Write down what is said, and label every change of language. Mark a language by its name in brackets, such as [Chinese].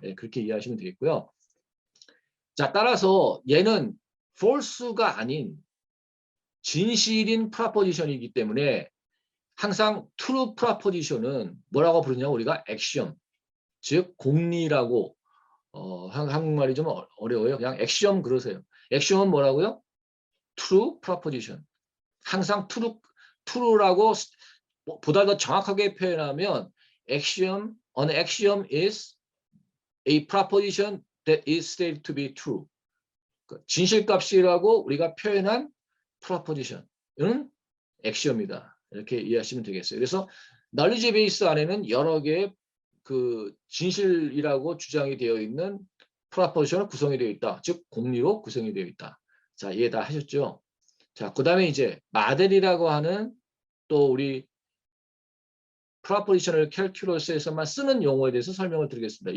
[Korean] 예, 그렇게 이해하시면 되겠고요. 자, 따라서 얘는 false가 아닌 진실인 프라포지션이기 때문에 항상 true 프라포지션은 뭐라고 부르냐면 우리가 액션, 즉 공리라고 한국말이 좀 어려워요. 그냥 액션 그러세요. 액션은 뭐라고요? true proposition. 항상 true라고 보다 더 정확하게 표현하면 [English] an axiom is a proposition that is stated to be true. [Korean] 진실값이라고 우리가 표현한 proposition은 액시엄이다. 이렇게 이해하시면 되겠어요. 그래서 knowledge base 안에는 여러 개의 그 진실이라고 주장이 되어 있는 프라포지션으로 구성이 되어 있다. 즉 공리로 구성이 되어 있다. 자, 이해 다 하셨죠? 자, 그다음에 이제 마델이라고 하는 또 우리 프라포지셔널 캘큘러스에서만 쓰는 용어에 대해서 설명을 드리겠습니다.